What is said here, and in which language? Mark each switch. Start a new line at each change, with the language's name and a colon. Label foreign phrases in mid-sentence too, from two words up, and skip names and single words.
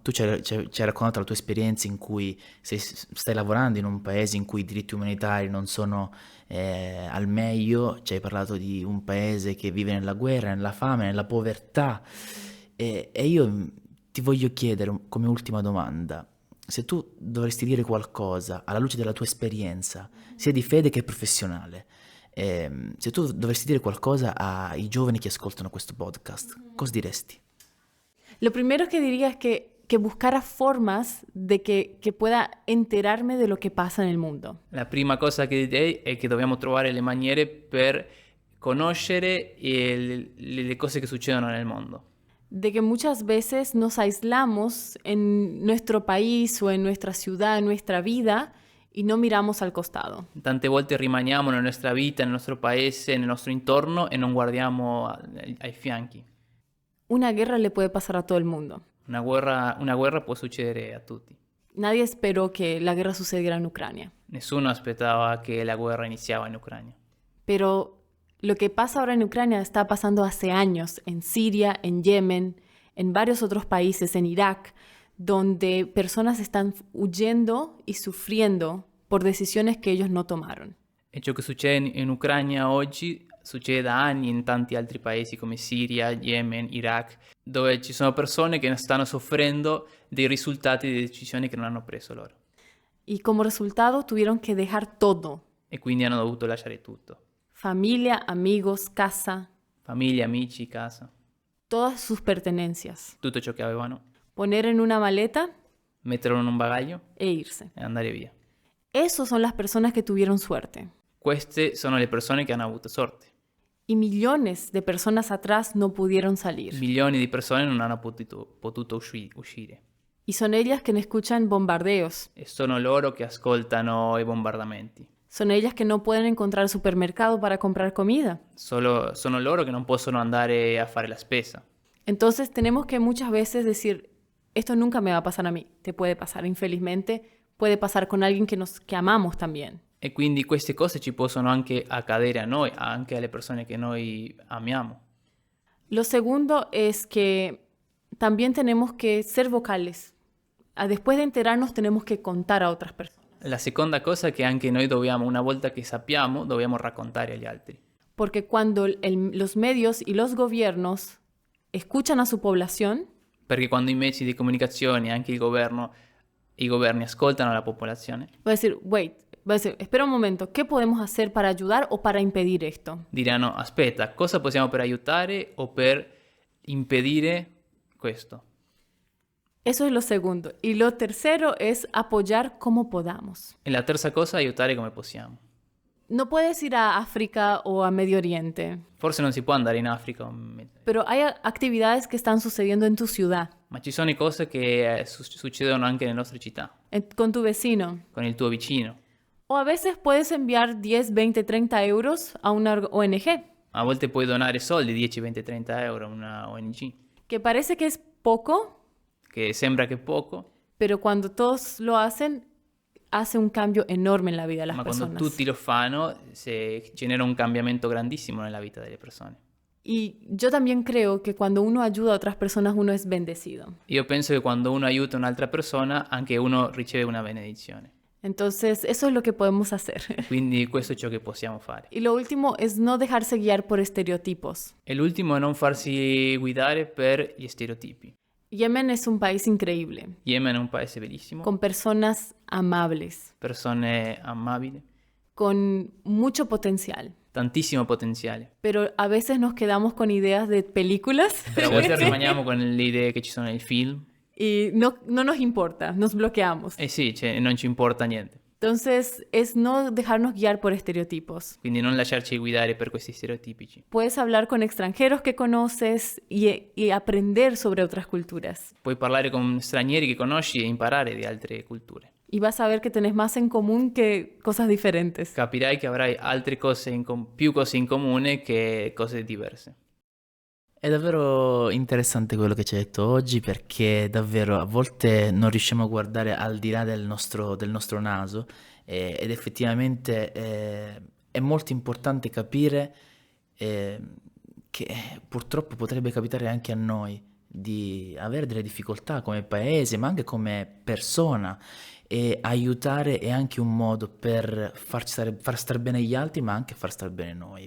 Italian: Tu ci hai raccontato la tua esperienza in cui stai lavorando in un paese in cui i diritti umanitari non sono al meglio, ci hai parlato di un paese che vive nella guerra, nella fame, nella povertà, e io ti voglio chiedere come ultima domanda, se tu dovresti dire qualcosa alla luce della tua esperienza, sia di fede che professionale, se tu dovresti dire qualcosa ai giovani che ascoltano questo podcast, cosa diresti?
Spanish: Lo primero que diría es que buscara formas de que pueda enterarme de lo que pasa en el mundo.
Italian: La prima cosa che direi è che dobbiamo trovare le maniere per conoscere le cose che succedono nel mondo.
Spanish: De que muchas veces nos aislamos en nuestro país o en nuestra ciudad, en nuestra vida, y no miramos al costado.
Italian: Tante volte rimaniamo nella nostra vita, nel nostro paese, nel nostro intorno e non guardiamo ai fianchi.
Spanish: Una guerra le puede pasar a todo el mundo.
Italian: Una guerra può succedere a tutti.
Spanish: Nadie esperó que la guerra sucediera en Ucrania.
Italian: Nessuno aspettava che la guerra iniziava in Ucraina.
Spanish: Pero lo que pasa ahora en Ucrania está pasando hace años en Siria, en Yemen, en varios otros países, en Irak, donde personas están huyendo y sufriendo por decisiones que ellos no tomaron.
Italian: E ciò che succede in Ucraina oggi succede da anni in tanti altri paesi come Siria, Yemen, Iraq, dove ci sono persone che stanno soffrendo dei risultati di decisioni che non hanno preso loro.
Spanish: Y como resultado tuvieron que dejar todo:
Italian: E quindi hanno dovuto lasciare tutto.
Spanish: familia, amigos, casa,
Italian: Famiglia, amici, casa,
Spanish: todas sus pertenencias,
Italian: tutto ciò che avevano,
Spanish: poner en una maleta
Italian: metterlo in un bagaglio
Spanish: e irse.
Italian: e andare via.
Spanish: Esos son las personas que tuvieron suerte.
Italian: Queste sono le persone che hanno avuto sorte.
Spanish: Y millones de personas atrás no pudieron salir.
Italian: Milioni di persone non hanno potuto uscire.
Spanish: Y son ellas quienes escuchan bombardeos.
Italian: E sono loro che ascoltano i bombardamenti.
Spanish: Son ellas que no pueden encontrar el supermercado para comprar comida.
Italian: Sono loro che non possono andare a fare la spesa.
Spanish: Entonces tenemos que muchas veces decir, esto nunca me va a pasar a mí. Te puede pasar, infelizmente, puede pasar con alguien que amamos también.
Italian: E quindi queste cose ci possono anche accadere a noi, anche alle persone che noi amiamo.
Spanish: Lo segundo es que también tenemos que ser vocales. Después de enterarnos tenemos que contar a otras personas.
Italian: La seconda cosa è che anche noi dobbiamo, una volta che sappiamo, dobbiamo raccontare agli altri.
Spanish: Porque cuando los medios y los gobiernos escuchan a su población,
Italian: Perché quando i mezzi di comunicazione, anche i governi ascoltano la popolazione,
Spanish: va a decir, espera un momento, ¿qué podemos hacer para ayudar o para impedir esto?
Italian: diranno aspetta, cosa possiamo per aiutare o per impedire questo?
Spanish: Eso es lo segundo. Y lo tercero es apoyar como podamos.
Italian: E la terza cosa è aiutare come possiamo.
Spanish: No puedes ir a África o a Medio Oriente,
Italian: Forse non si può andare in Africa,
Spanish: pero hay actividades que están sucediendo en tu ciudad,
Italian: ma ci sono cose che succedono anche nelle nostre città,
Spanish: con tu vecino.
Italian: con il tuo vicino.
Spanish: O a veces puedes enviar 10, 20, 30 euros a una ONG,
Italian: A volte puoi donare soldi, 10, 20, 30 euro a una ONG,
Spanish: que parece que es poco,
Italian: che sembra che è poco,
Spanish: pero cuando todos lo hacen, hace un cambio enorme en la vida de las
Italian: ma quando
Spanish: personas.
Italian: tutti lo fanno genera un cambiamento grandissimo nella vita delle persone.
Spanish: Y yo también creo que cuando uno ayuda a otras personas, uno es bendecido.
Italian: Io penso che quando uno aiuta un'altra persona, anche uno riceve una benedizione.
Spanish: Entonces, eso es lo que podemos hacer.
Italian: Quindi questo è ciò che possiamo fare.
Spanish: Y lo último es no dejarse guiar por estereotipos.
Italian: E l'ultimo è non farsi guidare per gli stereotipi.
Spanish: Yemen es un país increíble,
Italian: Yemen è un paese bellissimo,
Spanish: con personas amables,
Italian: persone amabili,
Spanish: con mucho potencial.
Italian: tantissimo potenziale.
Spanish: Pero a veces nos quedamos con ideas de películas
Italian: Però a volte rimaniamo con le idee che ci sono nel film.
Spanish: y no nos importa, nos bloqueamos.
Italian: E sì, non ci importa niente.
Spanish: Entonces, es no dejarnos guiar por estereotipos.
Italian: Quindi non lasciarci guidare per questi stereotipici.
Spanish: Puedes hablar con extranjeros que conoces y aprender sobre otras culturas.
Italian: Puoi parlare con stranieri che conosci e imparare di altre culture.
Spanish: Y vas a ver que tenés más en común que cosas diferentes.
Italian: Capirai che avrai altre cose più cose in comune che cose diverse. È davvero interessante quello che ci hai detto oggi, perché davvero a volte non riusciamo a guardare al di là del nostro naso, ed effettivamente è molto importante capire che purtroppo potrebbe capitare anche a noi di avere delle difficoltà come paese, ma anche come persona, e aiutare è anche un modo per far star bene gli altri, ma anche far star bene noi.